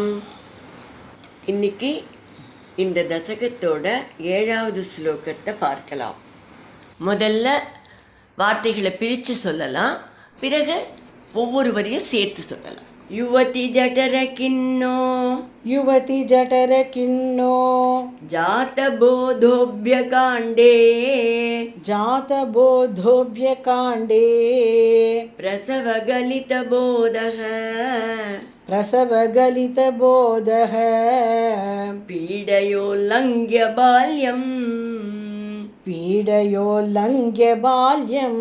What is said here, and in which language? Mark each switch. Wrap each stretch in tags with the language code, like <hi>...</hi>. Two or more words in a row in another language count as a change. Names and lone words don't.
<ta>இன்னைக்கு இந்த தசகத்தோட 7வது ஸ்லோகத்தை பார்க்கலாம். முதல்ல வார்த்தைகளை பிரித்து சொல்லலாம், பிறகு ஒவ்வொரு வரியும் சேர்த்து சொல்லலாம்.</ta> <sa>युवति जठर खिन्नो युवति जठर खिन्नो जात बोधोऽप्य काण्डे जातबोधोऽभ्य काण्डे प्रसवगलितबोधः प्रसवगलितबोधः पीडयोल्लङ्घ्य बाल्यम् पीडयोल्लङ्घ्य बाल्यम्</sa>